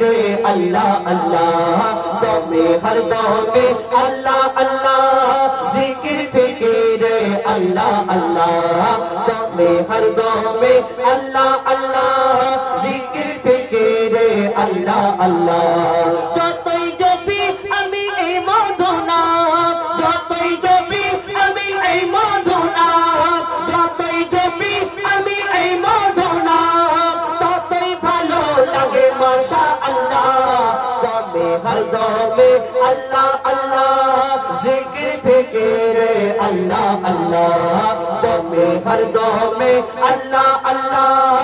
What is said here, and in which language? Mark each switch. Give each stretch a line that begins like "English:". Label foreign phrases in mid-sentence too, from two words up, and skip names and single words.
Hindi: अल्लाह अल्लाह दौमे हर दौमे अल्लाह अल्लाह जिक्र फिक्र अल्लाह अल्लाह दौमे हर दौमे अल्लाह अल्लाह जिक्र फिक्र अल्लाह अल्लाह
Bangla: যতই জপি আমি এই মধু নাম যতই জপি আমি এই মধু নাম যতই জপি আমি এই মধু নাম ততই ভালো লাগে মাশাআল্লাহ
Hindi: दमे हर दमे अल्लाह अल्लाह ज़िक्र फ़िक्र अल्लाह अल्लाह दमे हर दमे अल्लाह अल्लाह